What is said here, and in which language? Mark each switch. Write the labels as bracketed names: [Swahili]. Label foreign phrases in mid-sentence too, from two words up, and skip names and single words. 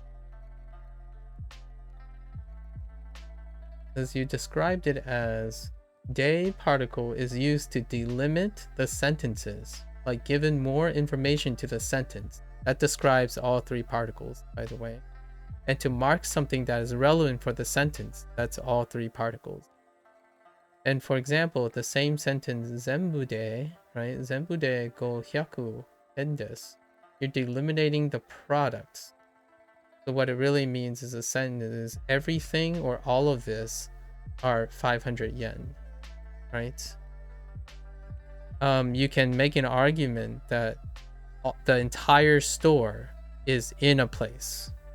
[English] As you described it as De particle is used to delimit the sentences, like giving more information to the sentence. That describes all three particles, by the way. And to mark something that is relevant for the sentence, that's all three particles. And for example, the same sentence, [Japanese] 全部で, right? 全部で五百円です. [English] You're delimiting the products. So what it really means is a sentence is everything or all of this are 500 yen, right? You can make an argument that the entire store is in a place.